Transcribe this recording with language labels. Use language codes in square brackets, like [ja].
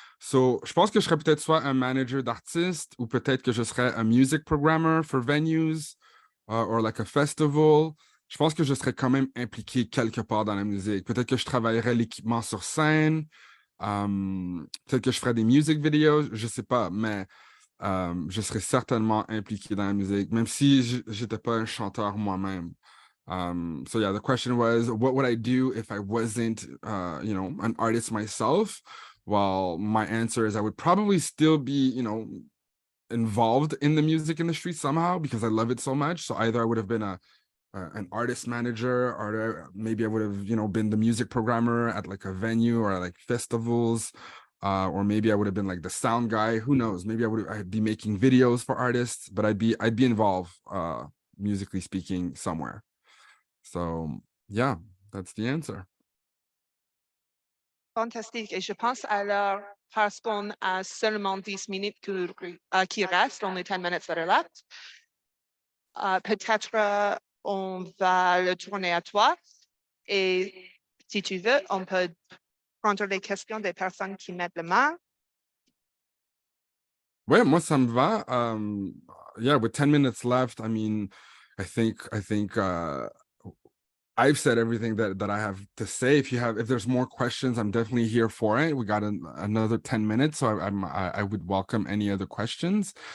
[fr] So, je pense que je serais peut-être soit un manager d'artistes ou peut-être que je serais un [en] music programmer for venues or like a festival. [fr] Je pense que je serais quand même impliqué quelque part dans la musique. Peut-être que je travaillerais l'équipement sur scène. Peut-être que je ferais des [en] music videos. [fr] Je sais pas, mais je serais certainement impliqué dans la musique, même si j'étais pas un chanteur moi-même. [en] So yeah, the question was, what would I do if I wasn't, an artist myself? Well, my answer is I would probably still be, involved in the music industry somehow because I love it so much. So either I would have been an artist manager, or maybe I would have, been the music programmer at like a venue or like festivals, or maybe I would have been like the sound guy. Who knows? Maybe I'd be making videos for artists, but I'd be involved, musically speaking, somewhere. So yeah, that's the answer. [fr] Fantastique. Et je pense alors, parce qu'on a seulement 10 minutes qui restent, [en] only 10 minutes that are left, [fr] peut-être on va le tourner à toi. Et si tu veux, on peut prendre les questions des personnes qui mettent la main. Ouais, moi ça me va. [en] Yeah, with 10 minutes left, I mean, I think I've said everything that I have to say. If there's more questions, I'm definitely here for it. We got another 10 minutes, so I would welcome any other questions.